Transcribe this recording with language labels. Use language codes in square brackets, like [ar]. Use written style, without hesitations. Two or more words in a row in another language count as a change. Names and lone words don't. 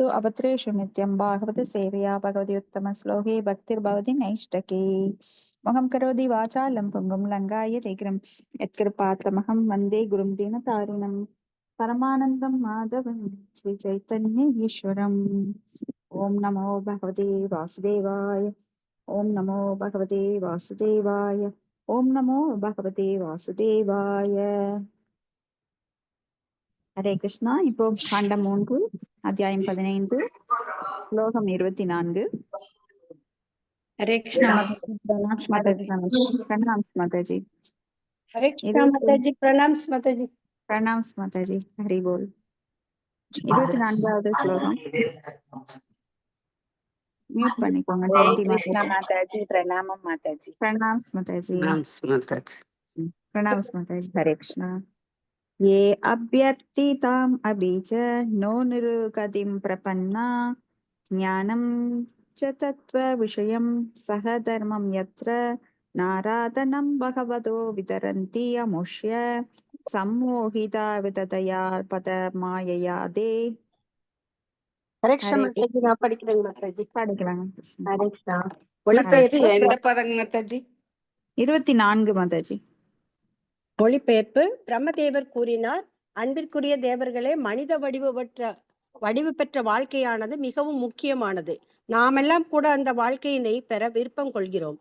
[sa] अभद्रेषु नित्यं भागवत सेवया भगवति उत्तमश्लोके भक्तिर्भवति नैष्टके मोहं करोति वाचालं पुङ्गुं लङ्घाय तीग्रं यत्कृपातमहं वन्दे गुरुं दीनतारिणं परमानन्दं माधवं श्रीचैतन्येश्वरम् ॐ नमो भगवते वासुदेवाय ॐ नमो भगवते वासुदेवाय ॐ नमो भगवते वासुदेवाय. [hi] हरे कृष्णा. [ta] இப்போ காண்டம் 3 அத்தியாயம் 15 ஸ்லோகம் 24. [hi] हरे कृष्णा [ta] பிரணாம்ஸ் மாதாஜி. [hi] हरे कृष्णा माताजी प्रणाम माताजी [ta] பிரணாம்ஸ் மாதாஜி. [hi] हरि बोल. [ta] 24வது ஸ்லோகம் மியூட் பண்ணிக்கோங்க. ஜெயந்தி [hi] माताजी प्रणामம் माताजी. [ta] பிரணாம்ஸ் மாதாஜி. பிரணாம்ஸ் மாதாஜி. [hi] हरे कृष्णा. [sa] ये अभ्यर्थिताम् अभि च नो निरुगतिं प्रपन्ना ज्ञानं च तत्त्वविषयं सह धर्मं यत्र नाराधनं भगवतो वितरन्ति अमुष्य सम्मोहिता विततया पदमायया दे. [hi] हरे कृष्णा माताजी [ta] நான் படிக்கிறேன் [hi] माताजी. [ta] படிக்கலாம். [hi] हरे कृष्णा. [ta] எந்த பதங்க மாதாஜி? 24 மாதாஜி. மொழிபெயர்ப்பு. பிரம்மதேவர் கூறினார், அன்பிற்குரிய தேவர்களே, மனித வடிவு பெற்ற வாழ்க்கையானது மிகவும் முக்கியமானது. நாமெல்லாம் கூட அந்த வாழ்க்கையினை பெற விருப்பம் கொள்கிறோம்.